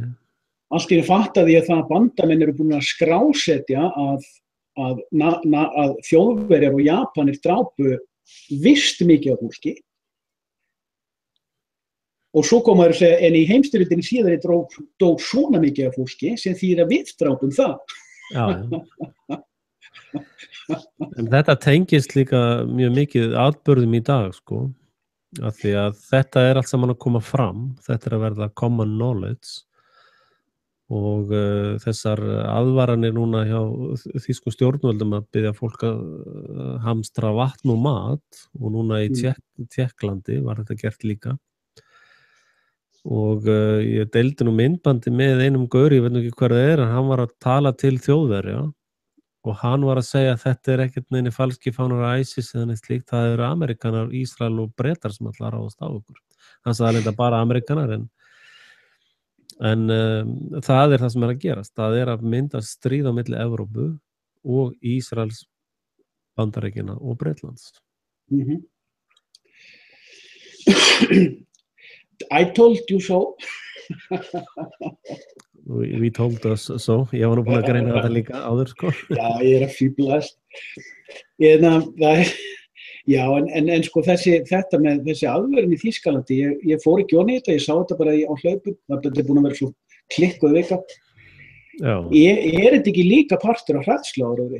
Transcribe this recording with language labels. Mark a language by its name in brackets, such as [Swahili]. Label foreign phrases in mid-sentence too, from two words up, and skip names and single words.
[Icelandic] Allt í einu fattaði ég það að bandamenn eru búin að skrásetja að Þjóðverjar og Japanir drápu visst mikið af fólki og svo koma þeir að segja en í heimsstyrjöldinni síðari dó svona mikið af fólki sem þýðir að við drápum það. Já. En þetta tengist líka mjög mikið atburðum í dag, sko, af því að þetta allt saman að koma fram, þetta að verða [English] common knowledge [Icelandic] og þessar aðvaranir núna hjá þýskum stjórnvöldum að biðja fólk að hamstra vatn og mat og núna í Tékklandi var þetta gert líka og ég deildi nú myndbandi með einum gaur, ég veit nú ekki hver það en hann var að tala til Þjóðverja og hann var að segja að þetta ekkert neini falski fánar ISIS eða neitt slíkt, það eru Amerikanar, Ísrael og Bretar sem ætla að ráðast á okkur. Hann sagði þetta bara Amerikanar en það það sem að gerast. Það að mynda stríð á milli Evrópu og Ísraels, Bandaríkjanna og Bretlands. [English] I told you so. We told us so. [Icelandic] Ég var nú búin að greina þetta líka áður, sko. Já, ég að fíblast. Já, en sko þetta með þessi aðvörun í Þýskalandi, ég fór ekki onni í þetta, ég sá þetta bara á hlaupum, þetta búin að vera svo klikkuð vika. Já. Þetta ekki líka partur af hræðsluáróðri?